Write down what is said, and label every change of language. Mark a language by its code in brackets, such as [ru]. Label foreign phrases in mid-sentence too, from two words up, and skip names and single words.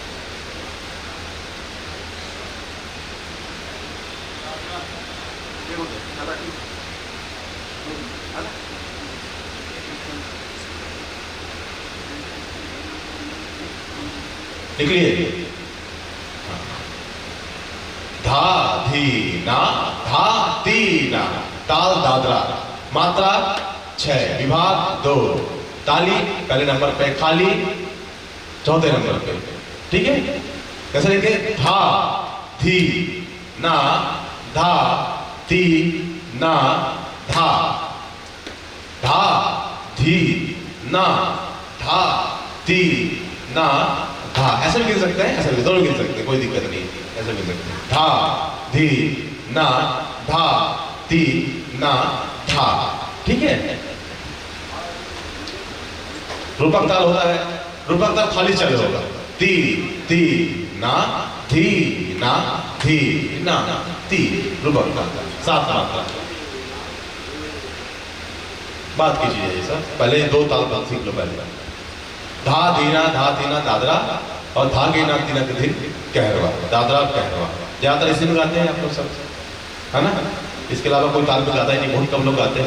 [hi] लिख लिए, धा धी ना धा ती ना, ताल दादरा, मात्रा 6, विभाग 2, ताली पहले नंबर पे, खाली चौथे नंबर पे। ठीक है, कैसे लिखे, धा धी ना धा ती ना धा, धा धी ना धा ती ना धा। ऐसे भी गिन सकते हैं, ऐसे भी, दोनों गिन सकते हैं, कोई दिक्कत नहीं, ऐसे गिन सकते हैं। धा धी ना धा ती ना धा। ठीक है, रूपक ताल होता है, रूपक ताल खाली चल होगा, ती ती ना धी ना धी ना ती, रूपक ताल 7 मात्रा। बात कीजिए ये सब, पहले 2 ताल पर सीख लो। पहले धा धीना दादरा, और धा गेना तीना के दिन कहरवा, दादरा कहरवा। ज्यादातर इसी में गाते हैं आप लोग सब, है ना। इसके अलावा कोई ताल में गाता ही नहीं, बहुत कम लोग गाते हैं।